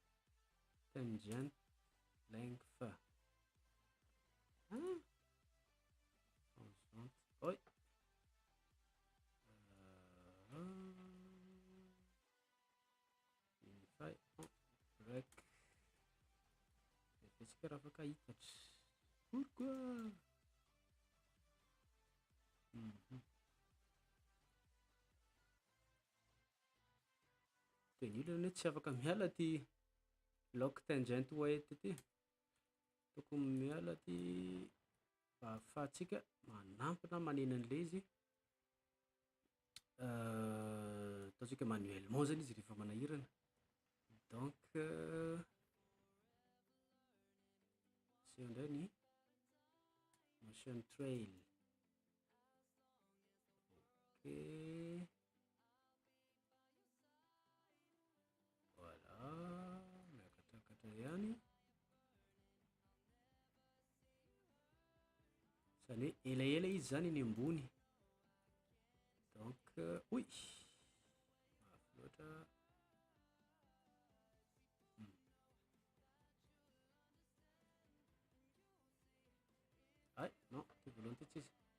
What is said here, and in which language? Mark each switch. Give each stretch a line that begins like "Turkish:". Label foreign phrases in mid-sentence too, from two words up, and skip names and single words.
English: Tangent length. Oi. Unify break.
Malagasy: Efetsika raha afaka hitatra. Pourquoi? Tenilo anie tsy afaka miala ty
English: lock tangent weight
Malagasy: ty. Tokony miala ty mba ahafahantsika manampy na manena an'ilay izy. Ataontsika manuellement zany izy rehefa manahirana.
French: Donc c'est
Malagasy: indray ny
English: motion trail.
French: Ok, voilà,
Malagasy: miakatakatra ihany. Zany hoe elaela izy zany ny ambony. Donc oy, mafy loatra. Ay, non, ty voalohany ty tsisy.